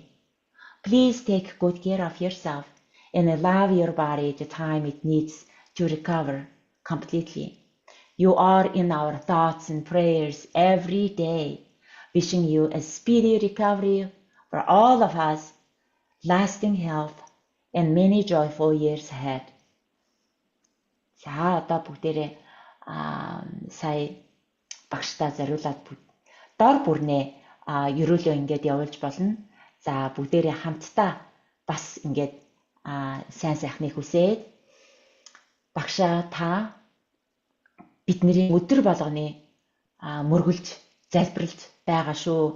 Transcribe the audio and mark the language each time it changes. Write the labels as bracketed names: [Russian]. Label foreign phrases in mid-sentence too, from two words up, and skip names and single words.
[English] Please take good care of yourself and allow your body the time it needs to recover completely. You are in our thoughts and prayers every day, wishing you a speedy recovery for all of us, lasting health, and many joyful years ahead. [Mongolian] За одоо бүгдээрээ сая багштаа зориулаад дор бүрнээ ерөөлөө ингээд явуулж болно. За бүгдээрээ хамтдаа бас ингээд сайн сайхныг хүсээд багшаа та бидний өдөр болгоны мөргөлж залбиралж байгаа шүү.